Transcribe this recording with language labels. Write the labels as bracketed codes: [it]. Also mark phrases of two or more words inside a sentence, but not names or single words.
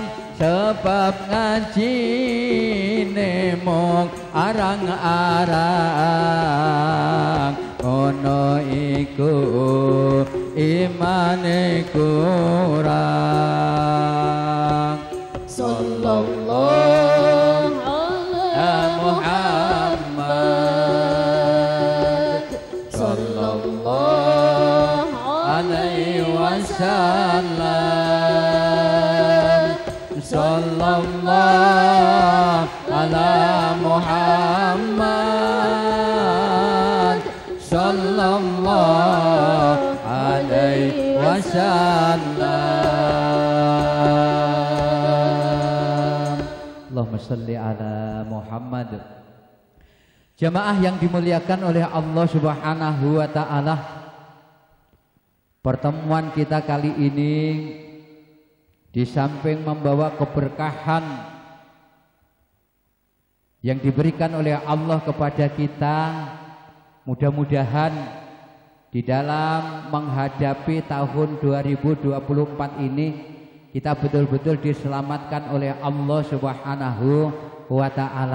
[jv] Sebab ngaji mung arang-arang ngono iku imane kurang. [ar] صلى الله على محمد صلى الله عليه وسلم صلى الله على محمد صلى الله عليه وسلم. اللهم صل على محمد. [id] Jamaah yang dimuliakan oleh Allah Subhanahu wa taala, pertemuan kita kali ini di samping membawa keberkahan yang diberikan oleh Allah kepada kita, mudah-mudahan di dalam menghadapi tahun 2024 ini kita betul-betul diselamatkan oleh Allah Subhanahu wa taala.